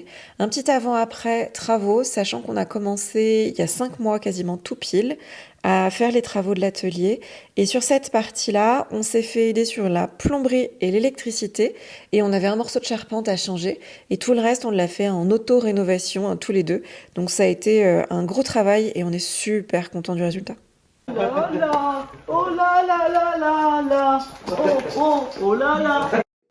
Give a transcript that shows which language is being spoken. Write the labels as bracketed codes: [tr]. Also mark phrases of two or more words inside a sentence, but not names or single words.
[fr] Un petit avant-après travaux, sachant qu'on a commencé il y a 5 mois quasiment tout pile à faire les travaux de l'atelier. Et sur cette partie-là, on s'est fait aider sur la plomberie et l'électricité. Et on avait un morceau de charpente à changer. Et tout le reste, on l'a fait en auto-rénovation, tous les deux. Donc ça a été un gros travail et on est super content du résultat. Oh là là, oh là là là là là, oh là là.